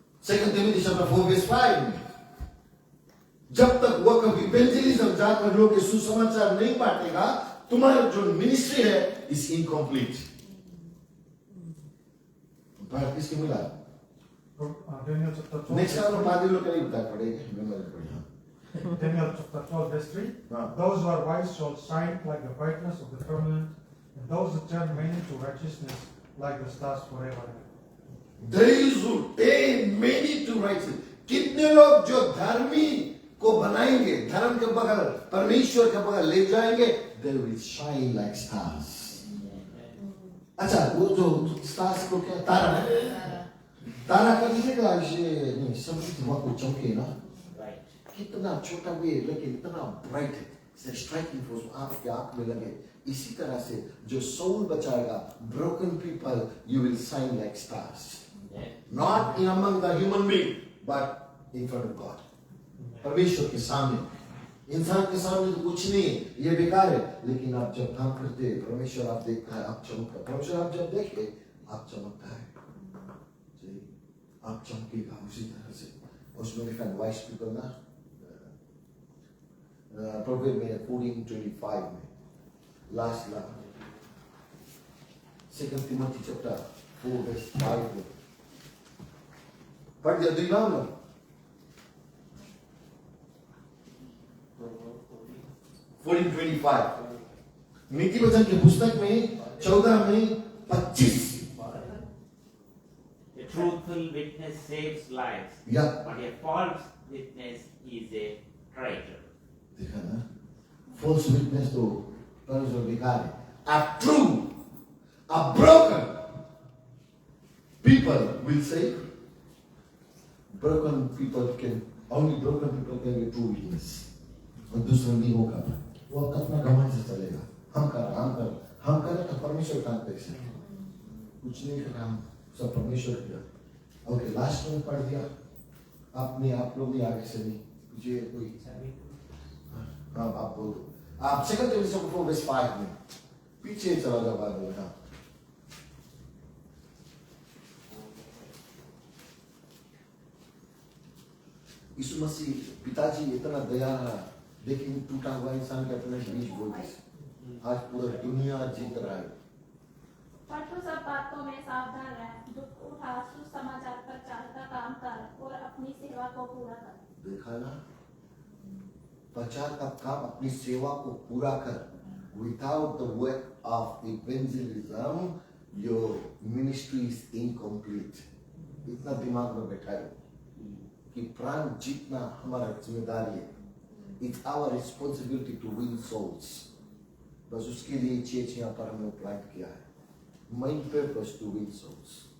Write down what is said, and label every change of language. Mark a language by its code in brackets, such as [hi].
[hi] 2 Timothy chapter 4:5 में जब तक [en] work of evangelism [hi] जाकर लोग सुसमाचार नहीं बांटेगा, तुम्हारा जो मिनिस्ट्री है [en] Is incomplete. [hi] बात किसके मिला? नेक्स्ट टाइम पादरी लोग नहीं बता पड़ेगा, मेमोरी पढ़िए। [en] Daniel chapter 12 verse 3. Those who are wise shall shine like the brightness of the firmament, and those who turn many to righteousness like the stars forever. Those who turn many to righteousness. [hi] कितने लोग जो धर्मी को बनाएंगे, धर्म के बगल, परमेश्वर के बगल ले जाएंगे, [en] they will shine like stars. [hi] अच्छा, वो जो stars को क्या तारा है? तारा का दिखेगा ऐसे नहीं, सब वहाँ को चमके ना, कितना छोटा भी है लेकिन इतना ब्राइट है, इसे स्ट्राइकिंग फोर्स आपके आंख में लगे। इसी तरह से जो सोल बचाएगा, [en] broken people, you will shine like stars, not in among the human being, but in front of God. [hi] परमेश्वर के सामने, इंसान के सामने तो कुछ नहीं है, ये बेकार है, लेकिन आप जब काम करते हैं, परमेश्वर आप देखता है, आप चमकता है। परमेश्वर आप जब देखे, आप चमकता है, आप चमकेगा उसी तरह से। उसमें लिखा है वाइस पीपल ना, प्रोवर्ब में 14:25 में लास्ट 2 Timothy chapter 4 verse 5 में पढ़ दिया, दुई नाम लो। 14:25. नीति वचन की पुस्तक में 14 में 25. [en] A truthful witness saves lives, Yeah. but a false witness is a traitor. [hi] देखा ना, false witness तो परमेश्वर बेकार है. [en] A true, a broken people will say, broken people can only broken people can be true witness. [hi] और दूसरा नहीं होगा. वो अपना घमंड से चलेगा. हम कर तो परमेश्वर का अपेक्षा है. कुछ नहीं करना, हम सब परमेश्वर किया. ओके, लास्ट में पढ़ दिया. आप लोग भी आगे से नहीं. मुझे कोई आप बोलो. आप 2 Timothy 4:5 में पीछे चला जाओ बाइबल में. यीशु मसीह पिताजी इतना दया रहा, लेकिन टूटा हुआ इंसान के अपने बीच बोल दिया. आज पूरा दुनिया जीत रहा है. परंतु सब बातों में सावधान रह, दुख उठा, सुसमाचार प्रचार का काम कर और अपनी सेवा को पूरा कर. देखा ना, प्रचार का काम, अपनी सेवा को पूरा कर. [en] Without the work of evangelism, your ministry is incomplete. [hi] इतना दिमाग में बैठा है कि प्राण जीतना हमारा जिम्मेदारी है. [en] It's our responsibility to win souls. [hi] बस उसके लिए चर्च यहाँ पर हमने प्लांट किया है. [en] Main purpose to win souls.